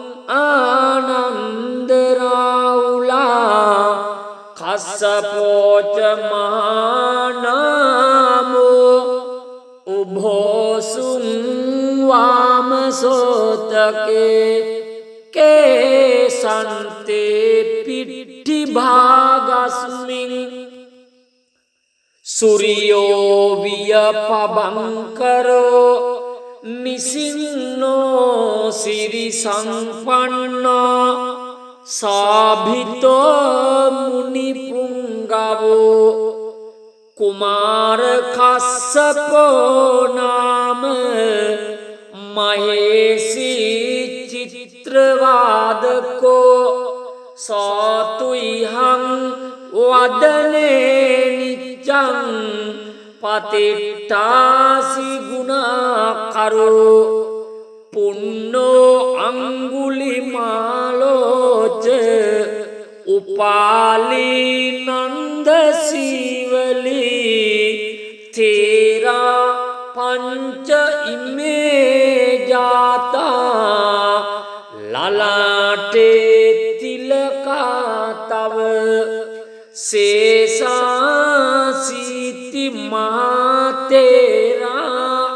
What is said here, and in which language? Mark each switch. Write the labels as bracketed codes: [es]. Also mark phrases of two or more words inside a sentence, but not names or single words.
[pi] ආනන්ද රාඋලා කස්සපෝච මහානාමෝ උභෝසුං වාමසෝතකේ කේසන්තේ පිට්ටි භාගස්මින් සූර්යෝ වියපබංකරෝ නිසින්නෝ සිරි සංපන්නෝ සාභිතෝ මුනි පුංගවෝ කුමාර කස්සපෝ නාම මහේසී චිත්‍රවාදකෝ සාතුයිහං වදනේ නිච්ඡං පතිට්ඨාසි ගුණාකරෝ පුන්නෝ අංගුලිමාලෝච උපාලී නන්ද සීවලී තේරා පංච ඉමේ ජාතා ලලාටේ තිලකා තව සේසාසීති මාතේරා